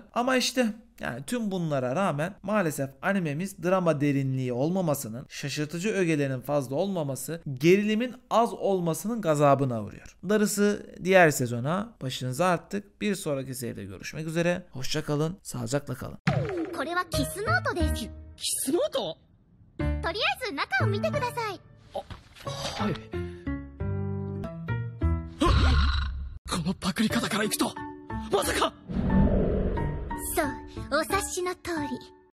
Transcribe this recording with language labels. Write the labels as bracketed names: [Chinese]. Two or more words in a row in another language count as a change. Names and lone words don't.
[Turkish] Ama işte yani tüm bunlara rağmen maalesef animemiz drama derinliği olmamasının, şaşırtıcı ögelerinin fazla olmaması, gerilimin az olmasının gazabına uğruyor. Darısı diğer sezona başınıza arttık. Bir sonraki seride görüşmek üzere. Hoşça kalın, sağlıcakla kalın. [Japanese] これはキスノートです。キスノート？とりあえず中を見てください。はい。このパクリ方からいくとまさか。そう、お察しの通り。